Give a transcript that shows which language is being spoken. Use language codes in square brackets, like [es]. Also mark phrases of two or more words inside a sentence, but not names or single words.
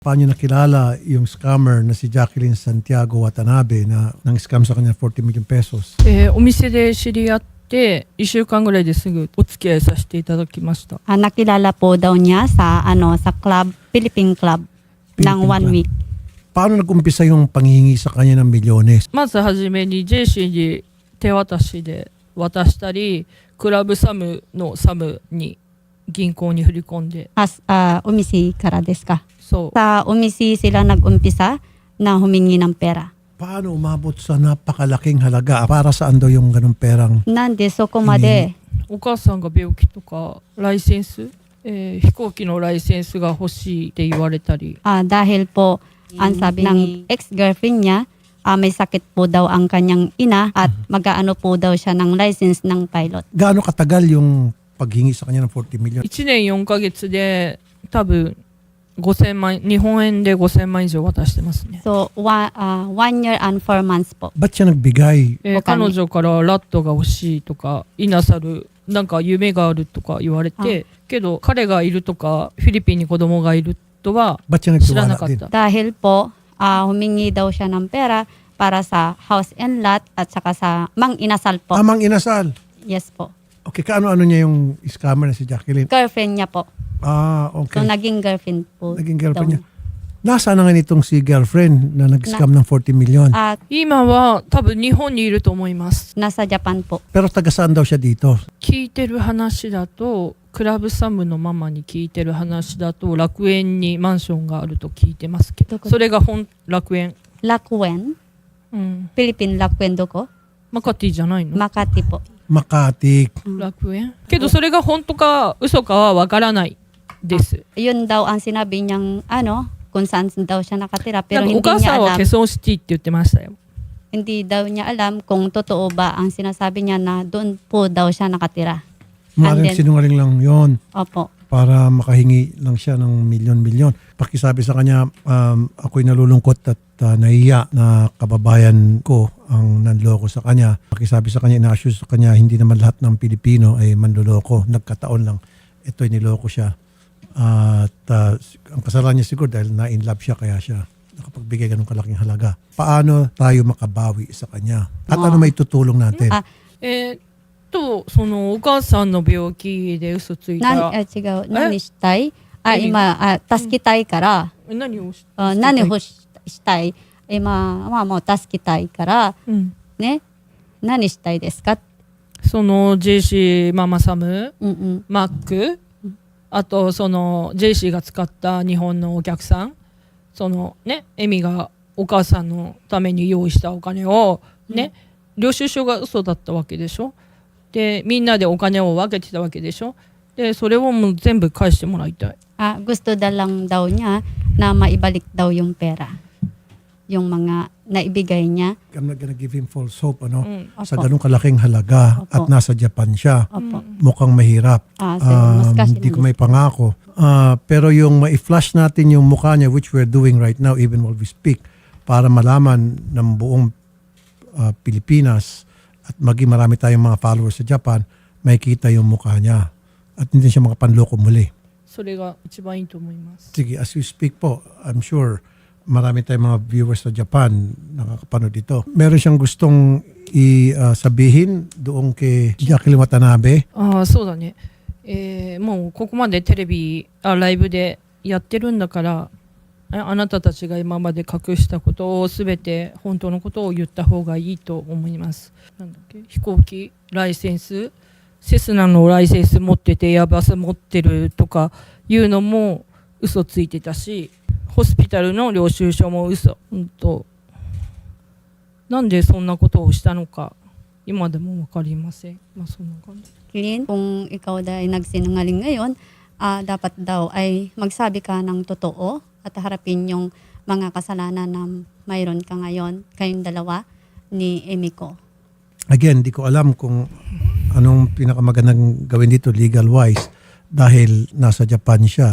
[tl] Paano nakilala yung scammer na si Jacqueline Santiago Watanabe na nang scam sa kanya 40 million pesos? [ja] お店で知り合って1週間ぐらいですぐお付き合いさせていただきました。 [tl] Nakilala po daw niya sa sa club, Philippine club ng Philippine 1 club. week. Paano nag-umpisa yung panghihingi sa kanya ng milyones? [ja] まずはじめにジェイシーに手渡しで渡したり、クラブサムのサムに銀行に振り込んで、お店からですか? そう [tl] Sa umisi sila nag-umpisa na humingi ng pera. Paano umabot sa napakalaking halaga? Para saan daw yung ganung perang? [ja] なんでそこまでお母さんが病気とかライセンス、飛行機のライセンスが欲しいって言われたり、 [tl] dahil po ang sabi ng ex-girlfriend niya, may sakit po daw ang kanyang ina at mag-aano po daw siya ng license ng pilot. Gaano katagal yung paghingi sa kanya ng 40 million? [ja] 1 年4ヶ月で多分5000万、日本円で5000万以上渡してますね。 [en] So, 1 year and 4 months po. [tl] Ba't siya nagbigay? [ja] 彼お金女からラットが欲しいとかイナサルなんか夢があるとか言われて、けど彼がいるとかフィリピンに子供がいるとは [tl] Ba't siya [ja] 知らな [tl] nagtiwala [ja] かっ [tl] din? [ja] た。 [tl] Dahil po, humingi daw siya ng pera para sa [en] house and lot [tl] at saka sa Mang Inasal po. Amang inasal. Yes po. Okay, kaano-ano niya yung scammer na si Jacqueline? Girlfriend niya po. Okay. So, naging girlfriend po. Naging daw girlfriend niya. Nasaan na nga nitong si girlfriend na nag-scam ng 40 million? [ja] 今は多分日本にいると思います。 [tl] Nasa Japan po. Pero taga saan daw siya dito? [ja] 聞いてる話だとクラブサムのママに聞いてる話だと楽園にマンションがあると聞いてますけど、どこそれが楽園、 Lakuen. うん、 Philippine Lakuen doko. マカティじゃないの？ [tl] Makati po. Makati. [ja] 楽園けどそれが本当か嘘かはわからないです。 [tl] Yun daw ang sinabi niyang kung saan daw siya nakatira. [ja] な [tl] Pero [ja] んかお [tl] hindi [ja] 母 [tl] niya [ja] さんは [tl] alam. [ja] ケソンシティって言ってましたよ。 [tl] Hindi daw niya alam kung totoo ba ang sinasabi niya na doon po daw siya nakatira. Maaaring then- sinungaling lang yon Opo. para makahingi lang siya ng milyon-milyon. Pakisabi sa kanya, ako'y nalulungkot at nahiya na kababayan ko ang nanloko sa kanya. Pakisabi sa kanya, ina-assure sa kanya, hindi naman lahat ng Pilipino ay manloloko. Nagkataon lang, ito'y niloko siya. At ang kasalanan niya siguro dahil na-in love siya, kaya siya nakapagbigay ganun kalaking halaga. Paano tayo makabawi sa kanya? At ano may tutulong natin? [ja] そのお母さんの病気で嘘ついたら、違う。何したい今、助けたいから、何をし何をしたい今はもう助けたいから、うんね。何したいですかそのジェイシーママサム、うんうん。マック、あとそのジェイシーが使った日本のお客さん、そのね、エミがお母さんのために用意したお金をね、領収書が嘘だったわけでしょ。で、みんなでお金を分けてたわけでしょ。で、それをもう全部返してもらいたい。 [tl] Gusto lang daw niya na maibalik daw yung pera. Yung mga naibigay niya. [en] I'm not gonna give him false hope, [tl] ano? Sa Opo. ganung kalaking halaga at Opo. nasa Japan siya. Opo. Mukhang mahirap. Hindi ko may pangako. Pero yung ma-flash natin yung mukha niya, [en] which we're doing right now even while we speak, [tl] para malaman ng buong Pilipinas at maging marami tayong mga followers sa Japan, makikita yung mukha niya. At hindi siya makapanloko muli. [ja] それが一番いいと思います。 [tl] Sige, [en] as we speak [tl] po, [en] I'm sure [tl] marami tayong mga viewers sa Japan nakakapanood ito. Meron siyang gustong sabihin doon kay Jacqueline Watanabe. [ja] そうだね。もうここまでテレビ、ライブでやってるんだから、あなたたちが今まで隠したことをすべて本当のことを言った方がいいと思います。なんだっけ、飛行機ライセンス、セスナのライセンス持っててエアバス持ってるとかいうのも嘘ついてたし、ホスピタルの領収書も嘘。なんでそんなことをしたのか今でもわかりません。そんな感じ。 [tl] Clean, kung ikaw ay nagsinungaling ngayon, dapat daw ay magsabi ka ng totoo at harapin yung mga kasalanan na mayroon ka ngayon, kayong dalawa ni Emiko. Again, di ko alam kung anong pinakamagandang gawin dito legal-wise dahil nasa Japan siya.